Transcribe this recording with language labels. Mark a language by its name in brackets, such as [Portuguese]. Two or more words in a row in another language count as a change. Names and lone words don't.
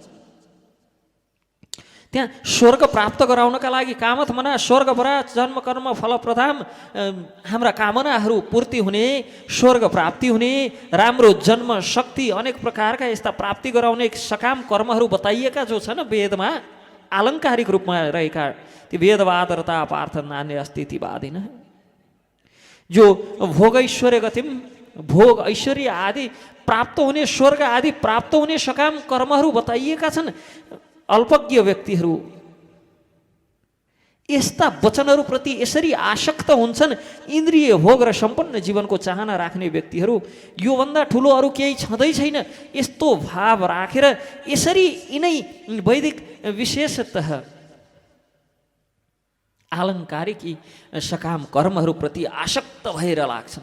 [Nepali] त्यहाँ स्वर्ग प्राप्त गराउनका लागि [Sanskrit] कामत्मना स्वर्गपरा जन्म कर्म फलप्रदाम, [Nepali] हाम्रा कामनाहरू पूर्ति हुने, स्वर्ग प्राप्ति हुने, राम्रो जन्म शक्ति, अनेक प्रकारका यस्ता प्राप्ति गराउने सकाम कर्महरू बताइएका जो छन् वेदमा आलङ्कारिक रूपमा रहेका, ती [Sanskrit] वेदवादरता पार्थ नान्य अस्तिति वादिन। [Nepali] जो [Sanskrit] भोग ऐश्वर्य गतिम, [Nepali] भोग ऐश्वर्य आदि प्राप्त हुने, स्वर्ग आदि प्राप्त हुने सकाम कर्महरू बताइएका छन्। अल्पज्ञ व्यक्तिहरू यस्ता वचनहरूप्रति यसरी आसक्त हुन्छन्। इन्द्रिय भोग र सम्पन्न जीवनको चाहना राख्ने व्यक्तिहरू योभन्दा ठुलो अरू केही छँदै छैन, यस्तो भाव राखेर यसरी यिनै वैदिक विशेषतः आलङ्कारिक यी सकाम कर्महरूप्रति आसक्त भएर लाग्छन्।